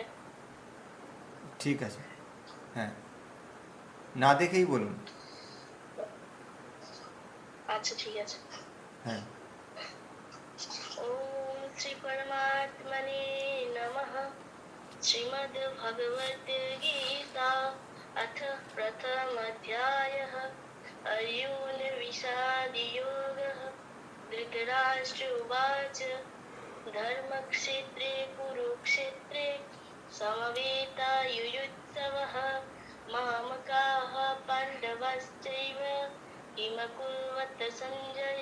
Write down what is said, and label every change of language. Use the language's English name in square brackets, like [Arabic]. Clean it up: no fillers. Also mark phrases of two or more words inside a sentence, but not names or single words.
[Bangla] ঠিক আছে, হ্যাঁ, না দেখেই বলুন। আচ্ছা ঠিক আছে। হ্যাঁ। [Sanskrit] ওম শ্রী পরমাত্মনে নমঃ। শ্রীমদ্ ভগবদ্ গীতা अथ प्रथमोऽध्यायः अर्जुन विषादयोगः। धृतराष्ट्र उवाच धर्मक्षेत्रे कुरुक्षेत्रे समवेतायुयुत्सवः मामकाः पाण्डवश्चैव किम कुर्वत सञ्जय।